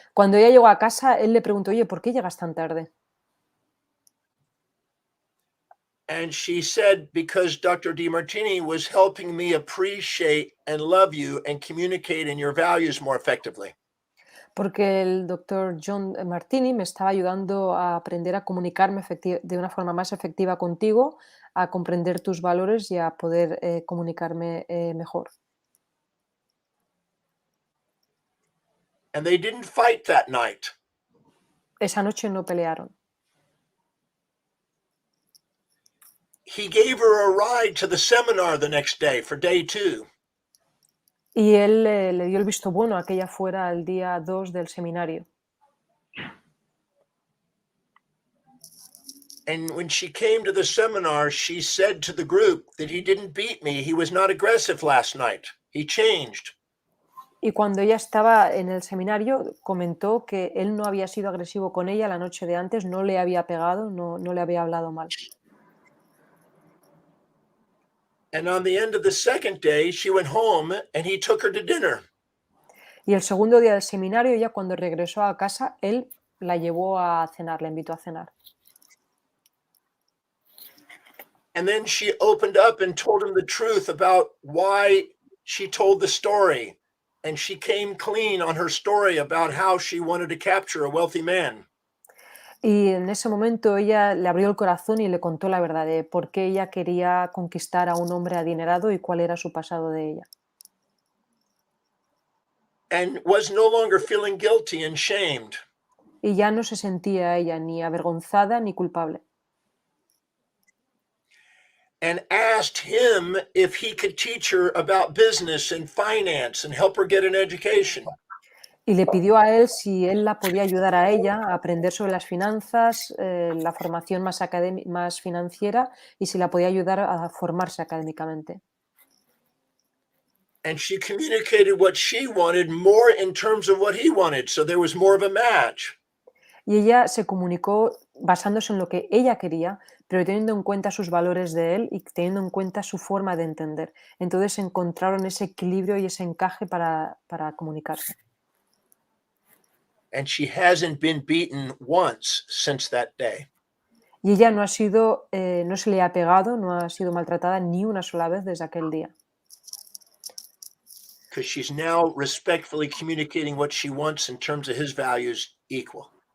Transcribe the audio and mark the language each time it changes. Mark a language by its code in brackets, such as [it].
[es] Cuando ella llegó a casa, él le preguntó, oye, ¿por qué llegas tan tarde? [en] And she said, because Dr. Demartini was helping me appreciate and love you and communicate in your values more effectively. [es] Porque el doctor John Martini me estaba ayudando a aprender a comunicarme de una forma más efectiva contigo, a comprender tus valores y a poder comunicarme mejor. [en] And they didn't fight that night. [es] Esa noche no pelearon. [en] He gave her a ride to the seminar the next day for day 2. [es] Y él le dio el visto bueno a que ella fuera al día 2 del seminario. [en] And when she came to the seminar, she said to the group that he didn't beat me. He was not aggressive last night. He changed. [es] Y cuando ella estaba en el seminario, comentó que él no había sido agresivo con ella la noche de antes, no le había pegado, no le había hablado mal. [en] And on the end of the second day, she went home and he took her to dinner. [es] Y el segundo día del seminario, ella cuando regresó a casa, él la llevó a cenar, la invitó a cenar. [en] And then she opened up and told him the truth about why she told the story. And she came clean on her story about how she wanted to capture a wealthy man. [es] Y en ese momento ella le abrió el corazón y le contó la verdad de por qué ella quería conquistar a un hombre adinerado y cuál era su pasado de ella. [en] And was no longer feeling guilty and shamed. [es] Y ya no se sentía ella ni avergonzada ni culpable. [en] And asked him if he could teach her about business and finance and help her get an education. [es] Y le pidió a él si él la podía ayudar a ella a aprender sobre las finanzas, la formación más financiera y si la podía ayudar a formarse académicamente. [en] And she communicated what she wanted more in terms of what he wanted. So there was more of a match. [es] Y ella se comunicó basándose en lo que ella quería, pero teniendo en cuenta sus valores de él y teniendo en cuenta su forma de entender. Entonces encontraron ese equilibrio y ese encaje para comunicarse. [en] And she hasn't been beaten once since that day. [es] Y ella no se le ha pegado, no ha sido maltratada ni una sola vez desde aquel día. [en] Because she's now respectfully communicating what she wants in terms of his values equal.